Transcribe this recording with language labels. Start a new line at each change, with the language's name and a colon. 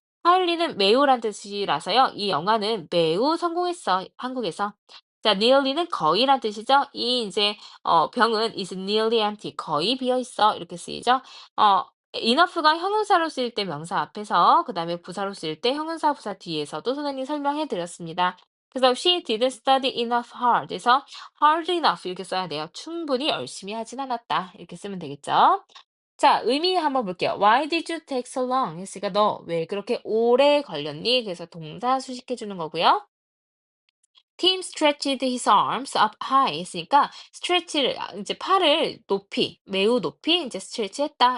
Korean: highly는 매우란 뜻이라서요. 이 영화는 매우 성공했어. 한국에서. 자, nearly는 거의란 뜻이죠. 이 이제 병은
English: is nearly empty.
Korean: 거의 비어 있어. 이렇게 쓰이죠. 어, enough가 형용사로 쓰일 때 명사 앞에서 그다음에 부사로 쓰일 때 형용사 부사 뒤에서도 선생님이 설명해 드렸습니다. 그래서
English: she didn't study enough hard.
Korean: 그래서 hard enough 이렇게 써야 돼요. 충분히 열심히 하진 않았다. 이렇게 쓰면 되겠죠. 자, 의미 한번 볼게요.
English: Why did you take so long?
Korean: 했으니까 너 왜 그렇게 오래 걸렸니? 그래서 동사 수식해 주는 거고요.
English: Tim stretched his arms up high
Korean: 했으니까 stretch를 이제 팔을 높이, 매우 높이 이제 스트레치했다.